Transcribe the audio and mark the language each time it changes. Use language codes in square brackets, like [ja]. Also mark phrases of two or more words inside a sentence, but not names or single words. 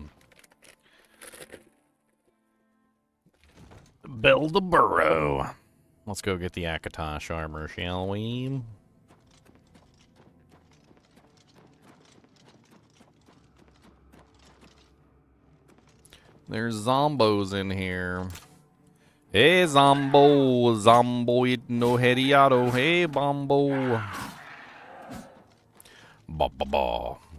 [en] Beldeburu. Let's go get the Akatosh armor, shall we? There's zombos in here. Hey, zombo. Zombo no heriado. Hey, bombo. Ba ba ba.